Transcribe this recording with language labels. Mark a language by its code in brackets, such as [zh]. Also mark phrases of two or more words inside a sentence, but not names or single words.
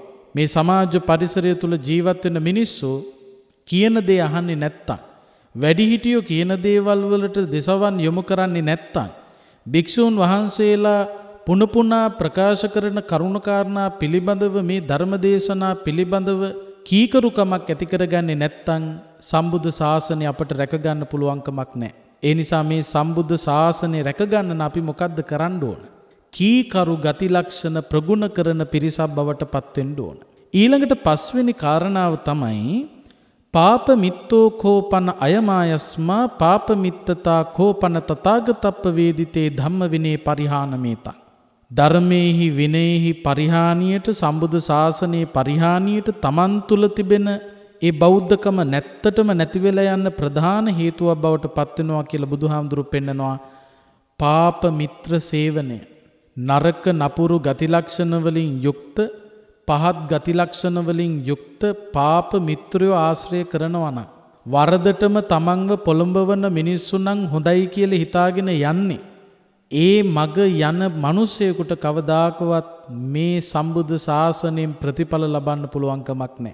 [si] මේ සමාජ පරිසරය තුල ජීවත් වෙන මිනිස්සු කියන දේ අහන්නේ නැත්තම්, වැඩිහිටියෝ කියන දේවල් වලට දෙසවන් යොමු කරන්නේ නැත්තම්, භික්ෂූන් වහන්සේලා පුනපුනා ප්‍රකාශ කරන කරුණාකාරණා පිළිබඳව මේ ධර්මදේශනා පිළිබඳව කීකරුකමක් ඇති කරගන්නේ නැත්තම් සම්බුද්ධ ශාසනය අපට රැක ගන්න පුළුවන්කමක් නැහැ. ඒ නිසා මේ සම්බුද්ධ ශාසනය රැක ගන්න අපි මොකද්ද කරන්න ඕන? කීකරු ගති ලක්ෂණ ප්‍රගුණ කරන පිරිසක් බවට පත් වෙන්න ඕන. ඊළඟට පස්වෙනි කාරණාව තමයි [pi] පාප මිත්තෝ කෝපන අයමායස්මා පාප මිත්තතා කෝපන තථාගතප්ප වේදිතේ ධම්ම විනේ පරිහානමේතං. [si] ධර්මයේහි විනයෙහි පරිහානියට, සම්බුද්ධ ශාසනයේ පරිහානියට තමන් තුළ තිබෙන ඒ බෞද්ධකම නැත්තටම නැති වෙලා යන ප්‍රධාන හේතුවක් බවට පත් වෙනවා කියලා බුදුහාමුදුරු පෙන්නනවා. පාප මිත්‍ර සේවනය, නරක නපුරු ගති ලක්ෂණ වලින් යුක්ත, පහත් ගති ලක්ෂණ වලින් යුක්ත පාප මිත්‍රයෝ ආශ්‍රය කරනවා නම්, වරදටම තමන්ව පොළඹවන මිනිස්සු නම් හොඳයි කියලා හිතාගෙන යන්නේ, ඒ මග යන මිනිසෙකුට කවදාකවත් මේ සම්බුද්ධ ශාසනයෙන් ප්‍රතිඵල ලබන්න පුළුවන්කමක් නැහැ.